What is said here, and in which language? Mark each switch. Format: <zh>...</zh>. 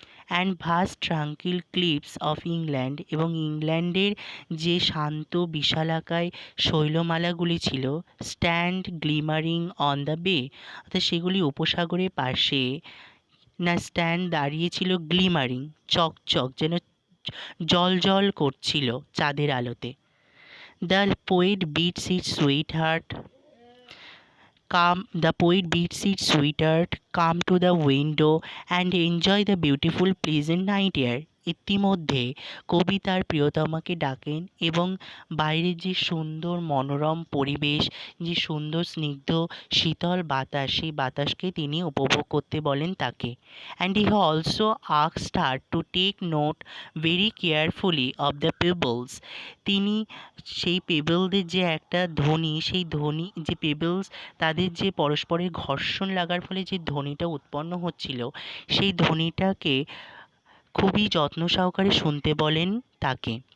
<en>and vast tranquil cliffs of England,</en> <bn>এবং ইংল্যান্ডের যে শান্ত বিশালাকায় শৈলমালাগুলি ছিল,</bn> <en>stand glimmering on the bay,</en> <bn>অর্থাৎ সেগুলি উপসাগরের পাশে না স্ট্যান্ড দাঁড়িয়েছিল, গ্লিমারিং চকচক যেন জল করছিল চাঁদের আলোতে।</bn> <en>The poet beats it sweetheart the poet beats its sweetheart, come to the window and enjoy the beautiful pleasant night air.</en> <bn>ইতিমধ্যে কবি তার প্রিয়তমাকে ডাকেন এবং বাইরের যে সুন্দর মনোরম পরিবেশ, যে সুন্দর স্নিগ্ধ শীতল বাতাস, সেই বাতাসকে তিনি উপভোগ করতে বলেন তাকে।</bn> <en>and he also asked her to take note very carefully of the pebbles,</en> <bn>তিনি সেই পেবলদের যে একটা ধ্বনি, সেই ধ্বনি যে পেবলস তাদের যে পরস্পরের ঘর্ষণ লাগার ফলে যে ধ্বনিটা উৎপন্ন হচ্ছিল, সেই ধ্বনিটাকে খুবই যত্ন সহকারে শুনতে বলেন তাকে।</bn>